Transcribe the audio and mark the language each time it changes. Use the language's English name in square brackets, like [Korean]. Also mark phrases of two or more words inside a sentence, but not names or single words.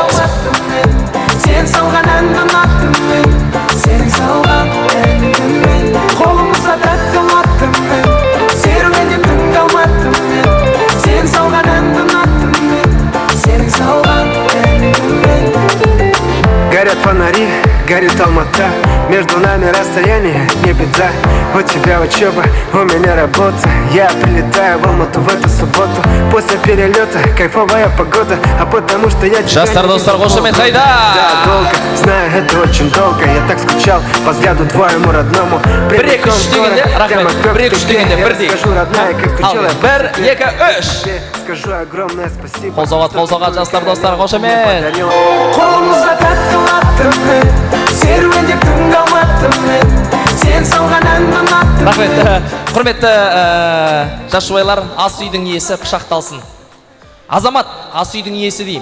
[Kazakh] Сен салған әнді ұнаттым мен, сенің салған әнді мен, қолымызда тәтті ұнаттым мен, серуенде түн қалматтым мен. Сен салған әнді ұнаттым мен, сенің салған әнді мен. [Russian] Горят фонари, горит Алмата, между нами расстояние, не беда. У тебя учеба, у меня работа. Я прилетаю в Алмату в эту субботу. После перелета кайфовая погода, а потому что я тебя [Kazakh] Жастар, достар, қошемет қайда? [Russian] Да, долго, знаю, это очень долго. Я так скучал по взгляду твоему родному. [Kazakh] Бір-екі үш дегенде, рахмет, бір-екі үш дегенде, бірдей. Ал, бір, екі, үш. [Russian] Скажу огромное спасибо. [Kazakh] Қол соғат, жастар, достар, қошемет. Қолымызда тәтті ұнаттым мен, серуенде түн қалматтым мен, сен салған әнді ұнаттым. Рахмет. Құрметті жас жұбайлар, ас үйдің иесі пышақталсын. Азамат, ас үйдің иесі деймін.